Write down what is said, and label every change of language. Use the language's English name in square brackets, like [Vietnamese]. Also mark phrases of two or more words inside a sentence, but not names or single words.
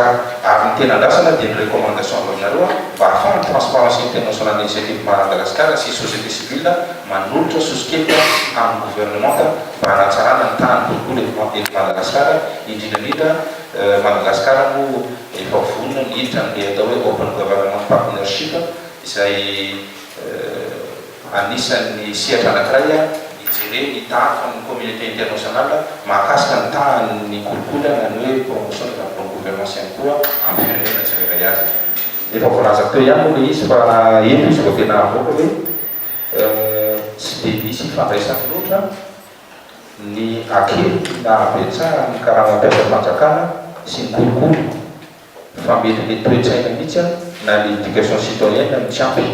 [Malagasy] Ary ny tena andrasana dia ny recommandation avy aminareo mba ahafahany transparence internationale initiative Madagascar sy [French] société civile [Malagasy] manolotra sosikely amin'ny gouvernement mba hanatsarana ny tahan'ny kolikoly eto Madagascar indrindrandrindra Madagascar no efa vonona niditra n'ilay atao hoe open government partnership izay anisan'ny sehatra anankiray ijere ny tahan'ny [French] communauté internationale [Malagasy] mahakasika ny tahan'ny kolikoly na ny hoe [French] promotion de la bonne gouvernance [Malagasy] ihany koa amin'ny firenena tsirairay azy. Efa voalazako teo ihany moa le izy fa eto izy vao tena avoaka hoe tsy dia misy ifandraisany loatra ny akely na abetsara ny karaha mampiasa fanjakana sy ny kolikoly fa mety le toe-tsaina mihitsy na ny [French] éducation citoyenne [Malagasy] ny tsy ampy.